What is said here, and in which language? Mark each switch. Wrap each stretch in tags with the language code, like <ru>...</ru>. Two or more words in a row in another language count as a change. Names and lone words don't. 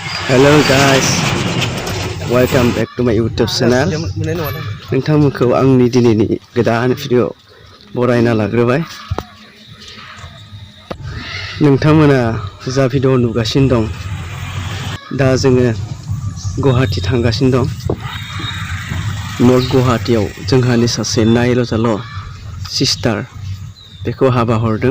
<en>Hello guys, welcome back to my YouTube channel.</en> <brx>नोंथांमोनखौ आंनि दिनैनि गोदान भिडिअ बरायना लाग्रोबाय। नोंथांमोना जा भिडिअ नुगासिनो दं दा जोङो गुवाहाटी थांगासिनो दं। नर्थ गुवाहाटीयाव जोंहानि सासे नायल' सिस्टार बेखौ हाबा हरदों।</brx>